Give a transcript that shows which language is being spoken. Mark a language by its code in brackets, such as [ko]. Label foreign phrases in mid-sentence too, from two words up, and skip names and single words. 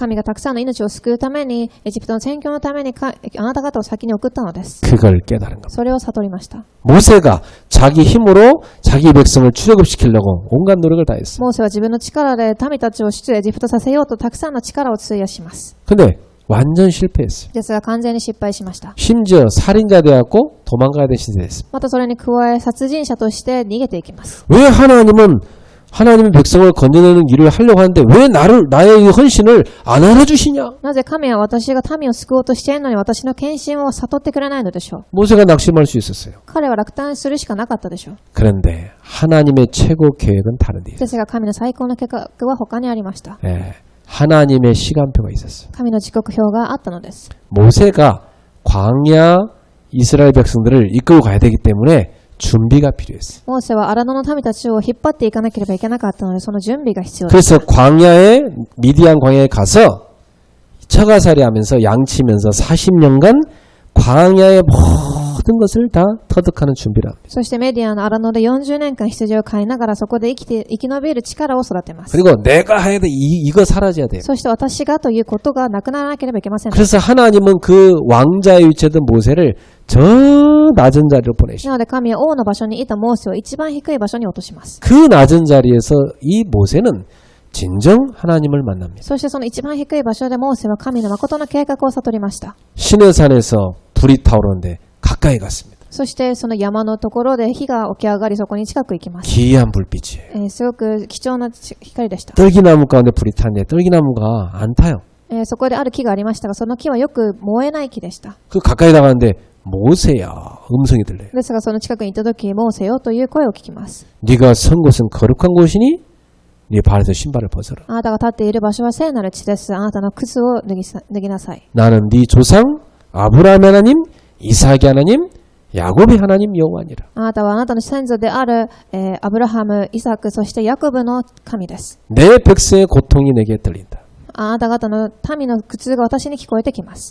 [ja] 神がたくさんの命を救うために、エジプトの宣教のためにあなた方を先に送ったのです。 [ko] 그걸 깨달은 겁니다. [ja] それを悟りました。 [ko] 모세가 자기 힘으로 자기 백성을 출애굽시키려고 온갖 노력을 다했어요. [ja] モーセは自分の力で民たちを出エジプトさせようとたくさんの力を費やします。 [ko] 근데 완전 실패했어요. [ja] ですが完全に失敗しました。 [ko] 심지어 살인자 되었고 도망가야 될 시대 됐습니다. [ja] またそれに加え殺人者として逃げていきます。 [ko] 왜 하나님은 하나님의 백성을 건져내는 일을 하려고 하는데 왜 나의 이 헌신을 안 알아주시냐? [ja] なぜ神は私が民を救おうとしているのに私の献身を悟ってくれないのでしょう。 [ko] 모세가 낙심할 수 있었어요. [ja] 彼は落胆するしかなかったでしょう。 [ko] 그런데 하나님의 최고 계획은 다른 데 있어요. [ja] ですが神の最高の計画は他にありました。 [ko] 예, 하나님의 시간표가 있었어요. [ja] 神の時刻表があったのです。 [ko] 모세가 광야 이스라엘 백성들을 이끌고 가야 되기 때문에 준비가 필요했어요. [ja] モーセは荒野の民たちを引っ張っていかなければいけなかったので、その準備が必要です。 [ko] 그래서 광야에 미디안 광야에 가서 처가살이 하면서 양치면서 40년간 광야의 모든 것을 다 터득하는 준비를 합니다. [ja] そしてメディアの荒野で40年間羊を飼いながらそこで生き延びる力を育てます。 [ko] 그리고 내가 해야 돼 이거 사라져야 돼요. [ja] そして私がということがなくならなければいけません。 [ko] 그래서 하나님은 그 왕자의 위치였던 모세를 저 낮은 자리로 보내시고 [ja] なので神は王の場所にいたモーセを一番低い場所に落とします。 [ko] 그 낮은 자리에서 이 모세는 진정 하나님을 만납니다. [ja] そしてその一番低い場所でモーセは神の誠の計画を悟りました。 [ko] 시내산에서 불이 타오르는데 가까이 갔습니다. [ja] そしてその山のところで火が起き上がりそこに近く行きます。 [ko] 기이한 불빛이에요. [ja] すごく貴重な光でした。 [ko] 떨기나무 가운데 불이 탔는데 떨기나무가 안 타요. [ja] そこである木がありましたが、その木はよく燃えない木でした。 [ko] 그 가까이 나가는데 모세야 음성이 들려요. [ja] ですがその近くに行った時、モーセよという声を聞きます。 [ko] 네가 선 곳은 거룩한 곳이니 네 발에서 신발을 벗어라. [ja] あなたが立っている場所は聖なる地です。あなたの靴を脱ぎなさい。 [ko] 나는 네 조상 아브라함의 하나님, 이삭의 하나님, 야곱의 하나님 여호와니라. [ja] あなたはあなたの先祖である、アブラハム、イサク、そしてヤコブの神です。 [ko] 내 백성의 고통이 내게 들린다. [ja] あなた方の民の苦痛が私に聞こえてきます。